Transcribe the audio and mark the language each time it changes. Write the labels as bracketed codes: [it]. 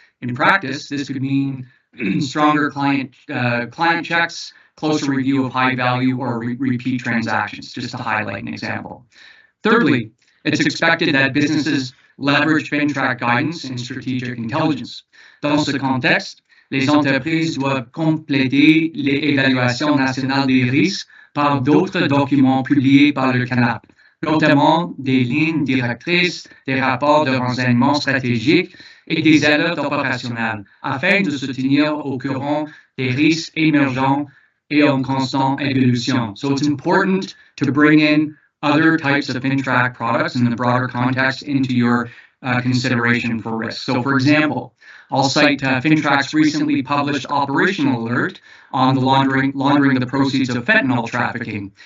[en] In practice, this could mean stronger client checks, closer review of high value or repeat transactions, just to highlight an example. Thirdly, it's expected that businesses leverage FINTRAC guidance and strategic intelligence. [fr] Dans ce contexte, les entreprises doivent compléter l'évaluation nationale des risques par d'autres documents publiés par le CANAP, notamment des lignes directrices, des rapports de renseignement stratégique et des alertes opérationnelles, afin de se tenir au courant des risques émergents et en constant evolution. [en] So it's important to bring in other types of FINTRAC products in the broader context into your consideration for risk. So, for example, I'll cite FINTRAC's recently published operational alert on the laundering of the proceeds of fentanyl trafficking.